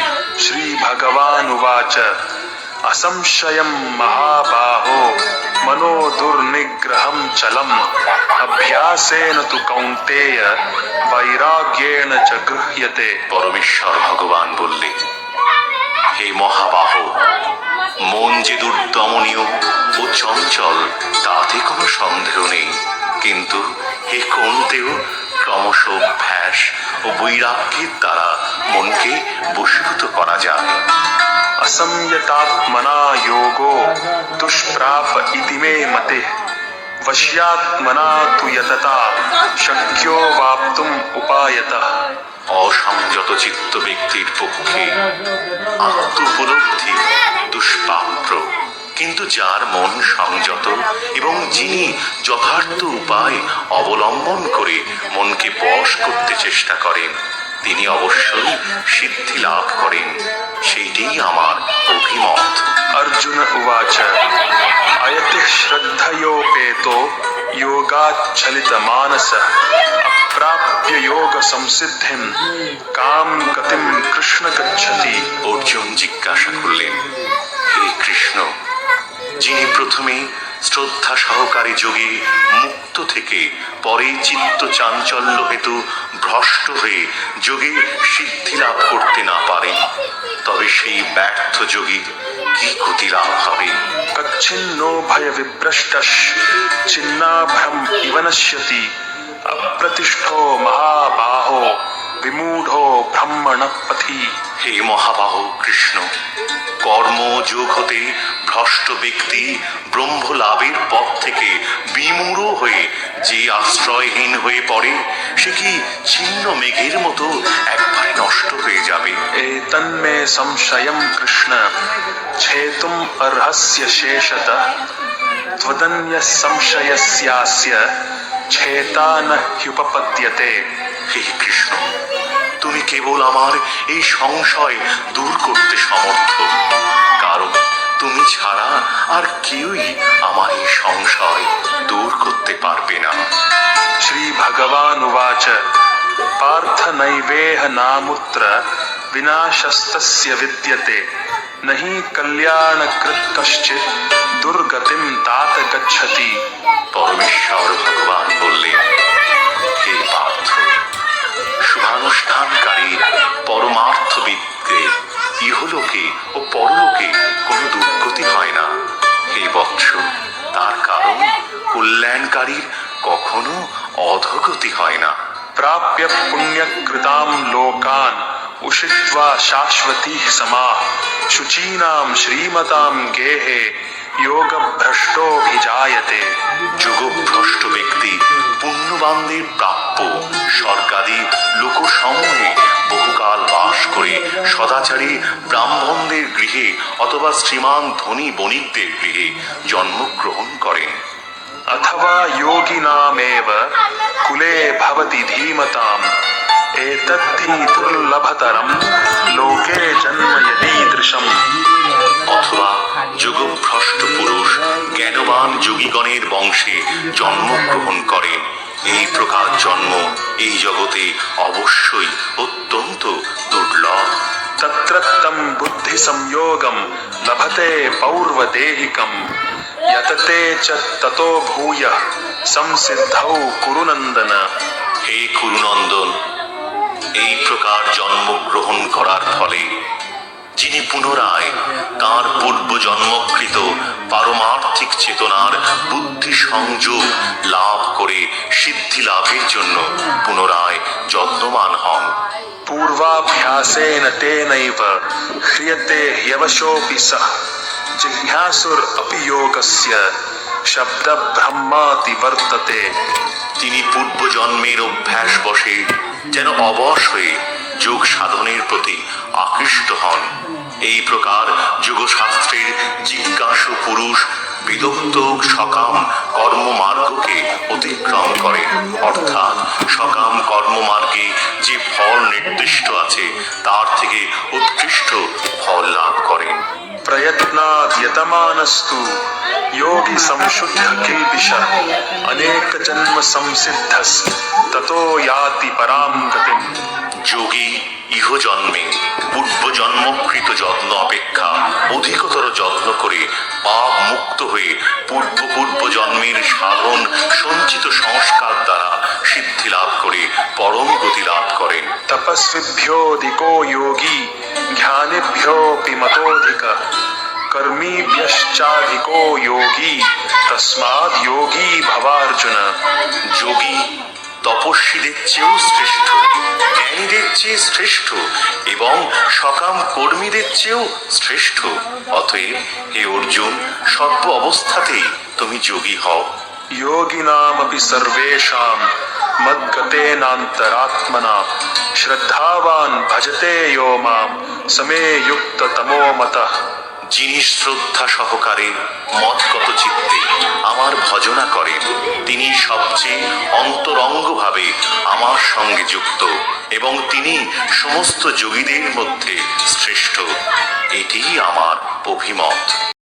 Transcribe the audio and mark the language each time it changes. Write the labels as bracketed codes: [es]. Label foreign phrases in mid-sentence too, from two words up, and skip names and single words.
[sa] श्रीभगवानुवाच असंशयं महाबाहो मनो दुर्निग्रहं चलम् अभ्यासेन तु कौन्तेय वैराग्येण च गृह्यते। [bn] পরমেশ্বর ভগবান বললেন, হে মহাবাহ, মন যে দুর্দমনীয় ও চঞ্চল তাতে কোনো সন্দেহ নেই, কিন্তু হে কৌন্তেয়, ক্রমশ অভ্যাস ও বৈরাগ্যের দ্বারা মনকে বশীভূত করা যায়। [sa] असंयतात्मना योगो दुष्प्राप इति मे मते वश्यात्मना तु यतता शक्यो वाप्तुम् उपायतः। [bn] অসংযত চিত্ত ব্যক্তির পক্ষে আত্ম উপলব্ধি দুষ্প্রাপ্য, কিন্তু যার মন সংযত এবং যিনি যথার্থ উপায় অবলম্বন করে মনকে বশ করতে চেষ্টা করেন তিনি অবশ্যই সিদ্ধি লাভ করেন, সেইটাই আমার অভিমত। [sa] अर्जुन उवाच अयति श्रद्धयोपेतो योगाच्छलितमानसः अप्राप्य योग संसिद्धिं काम गतिं कृष्ण गच्छति। [bn] অর্জুন জিজ্ঞাসা করলেন, হে কৃষ্ণ, যিনি প্রথমে শ্রদ্ধা সহকারী যোগে মুক্ত থেকে পরে চিত্ত চাঞ্চল্য হেতু ভ্রষ্ট হয়ে যোগে সিদ্ধি লাভ করতে না পারেন, তবে সেই ব্যর্থ যোগীর কি গতি লাভ হবে? [sa] कच्छिन्नो भय विभ्रष्टः छिन्नाभ्रम इव नश्यति अप्रतिष्ठो महाबाहो विमूढ़ो ब्रह्मण पथि। [bn] হে মহাবাহ কৃষ্ণ, কর্মযোগ হতে ভ্রষ্ট ব্যক্তি ব্রহ্ম লাভের পথ থেকে বিমূঢ় হয়ে যে আশ্রয়হীন হয়ে পড়ে সে কি ছিন্ন মেঘের মতো একবারে নষ্ট হয়ে যাবে? [sa] एतन्मे संशयं कृष्ण छेतुम् अर्हस्य शेषतः त्वदन्यः संशयस्यास्य छेता न ह्युपपद्यते। [bn] হে কৃষ্ণ, তুমি কেবল আমার এই সংশয় দূর করতে সমর্থ, কারণ তুমি ছাড়া আর কেউই আমার এই সংশয় দূর করতে পারবে না। [sa] श्रीभगवानुवाच पार्थ नैवेह नामुत्र विनाशस्तस्य विद्यते न हि कल्याणकृत् कश्चित् दुर्गतिं तात गच्छति। [bn] পরমেশ্বর ভগবান বললেন, হে পার্থ, শুভানুষ্ঠানকারী পরমার্থবিদদের ইহলোকে ও পরলোকে কোনো দুর্গতি হয় না। হে বৎস, তার কারণ কল্যাণকারীর কখনো অধোগতি হয় না। [sa] प्राप्य पुण्यकृतां लोकान् उषित्वा शाश्वतीः समाः शुचीनां श्रीमतां गेहे योगभ्रष्टोऽभिजायते। [bn] যোগভ্রষ্ট ব্যক্তি পুণ্যবানদের প্রাপ্য স্বর্গাদি লোকসমূহে বহুকাল বাস করে সদাচারী ব্রাহ্মণদের গৃহে অথবা শ্রীমান ধনী বণিকদের গৃহে জন্মগ্রহণ করেন। [sa] अथवा योगिनामेव कुले भवति धीमताम् एतद्धि दुर्लभतरं लोके जन्म यदीदृशम्। [bn] অথবা যোগভ্রষ্ট পুরুষ জ্ঞানবান যোগীগণের বংশে জন্মগ্রহণ করেন, এই প্রকার জন্ম এই জগতে অবশ্যই অত্যন্ত দুর্লভ। [sa] तत्रत्तं बुद्धि संयोगं लभते पौर्वदेहिकं यतते च ततो भूयः संसिद्धौ कुरु नन्दन। [bn] হে কুরুনন্দন, এই প্রকার জন্মগ্রহণ করার ফলে যিনি পুনরায় তাঁর পূর্ব জন্মকৃত পারমার্থিক চেতনার বুদ্ধি সংযোগ লাভ করে সিদ্ধি লাভের জন্য পুনরায় যত্নবান হন। [sa] पूर्वाभ्यासेन तेनैव ह्रियते ह्यवशोऽपि सः जिज्ञासुर अपि योगस्य शब्द ब्रह्माति वर्तते। [bn] তিনি পূর্ব জন্মের অভ্যাস বশে যেন অবশ হয়ে যোগ সাধনের প্রতি আকৃষ্ট হন। এই প্রকার যোগশাস্ত্রের জিজ্ঞাসু পুরুষ বিদগ্ধ সকাম কর্মমার্গকে অতিক্রম করেন, অর্থাৎ সকাম কর্মমার্গে যে ফল নির্দিষ্ট আছে তার থেকে উৎকৃষ্ট ফল লাভ করেন। [sa] प्रयत्नाद् यतमानस्तु योगी संशुद्ध किल्बिषः अनेक जन्म संसिद्धस् ततो याति परां गतिम्। [bn] যোগী ইহ জন্মে পূর্ব জন্মকৃত যত্ন অপেক্ষা অধিকতর যত্ন করে পাপ মুক্ত হয়ে পূর্ব জন্মের সাধন সঞ্চিত সংস্কার দ্বারা সিদ্ধি লাভ করে পরম গতি লাভ করেন। [sa] तपस्विभ्योऽधिको योगी ज्ञानिभ्योऽपि मतोऽधिकः कर्मीभ्यश्चाधिको योगी तस्माद् योगी भवार्जुन। [bn] যোগী তপস্বীদের চেয়েও শ্রেষ্ঠ, জ্ঞানীদের চেয়ে শ্রেষ্ঠ এবং সকাম কর্মীদের চেয়েও শ্রেষ্ঠ। অতএব হে অর্জুন, সর্ব অবস্থাতেই তুমি যোগী হও। [sa] योगिनामपि सर्वेषां मद्गतेनान्तरात्मना श्रद्धावान् भजते यो मां समे युक्ततमो मतः। [bn] যিনি শ্রদ্ধা সহকারে মতগত চিত্তে আমার ভজনা করেন, তিনি সবচেয়ে অন্তরঙ্গভাবে আমার সঙ্গে যুক্ত এবং তিনি সমস্ত যোগীদের মধ্যে শ্রেষ্ঠ। এটিই আমার অভিমত।